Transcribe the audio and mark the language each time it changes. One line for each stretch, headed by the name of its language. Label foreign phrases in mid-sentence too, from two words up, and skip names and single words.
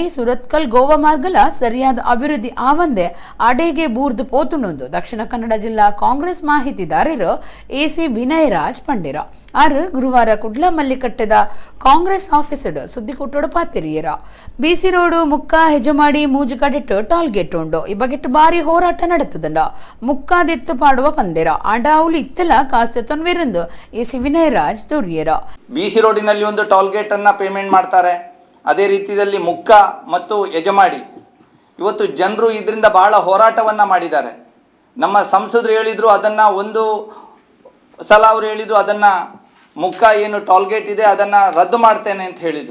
Tulu: ಸುರತ್ಕಲ್ ಗೋವಾ ಮಾರ್ಗಲ ಸರಿಯಾದ ಅಭಿವೃದ್ಧಿ ಆವಂದೆ ಅಡೆಗೆ ಬೂರ್ದು ಪೋತುಂಡು ದಕ್ಷಿಣ ಕನ್ನಡ ಜಿಲ್ಲಾ ಕಾಂಗ್ರೆಸ್ ಮಾಹಿತಿದಾರರು AC ವಿನಯರಾಜ್ ಪಂಡಿರ ಆರು ಗುರುವಾರ ಕುಡ್ಲಾ ಮಲ್ಲಿಕಟ್ಟೆದ ಕಾಂಗ್ರೆಸ್ ಆಫೀಸರ್ ಸುದ್ದಿಕುಟ್ಟೋಡ ಪಾತೆರಿಯರ ಬಿಸಿ ರೋಡು ಮುಕ್ಕ ಹೆಜಮಾಡಿ ಮೂಜುಕಡಿಟ್ಟು
English: toll gate
Tulu: ಉಂಡು ಈ ಬಗೆಟ್ ಬಾರಿ ಹೋರಾಟ ನಡೆತದಂಡ ಮುಕ್ಕಾದೆತ್ತು ಪಾಡುವ ಪಂದೇರ ಅಡಾವುಲಿ ಇತ್ತಲ ಕಾಸ್ತೆ ತೊನ್ವಿರಂದು AC ವಿನಯರಾಜ್ ದೂರಿಯರ
Kannada: ಬಿಸಿ ರೋಡಿನಲ್ಲಿ ಒಂದು
English: toll gate
Kannada: ಅನ್ನ ಪೇಮೆಂಟ್ ಮಾಡ್ತಾರೆ. ಅದೇ ರೀತಿಯಲ್ಲಿ ಮುಕ್ಕ ಮತ್ತು ಯಜಮಾಡಿ ಇವತ್ತು ಜನರು ಇದರಿಂದ ಬಹಳ ಹೋರಾಟವನ್ನ ಮಾಡಿದ್ದಾರೆ. ನಮ್ಮ ಸಂಸದರು ಹೇಳಿದ್ರು ಅದನ್ನ ಒಂದು ಸಲ ಅವರು ಹೇಳಿದ್ರು ಅದನ್ನ ಮುಕ್ಕ ಏನು
English: toll gate
Kannada: ಇದೆ ಅದನ್ನ ರದ್ದು ಮಾಡ್ತೇನೆ ಅಂತ ಹೇಳಿದ್ರು.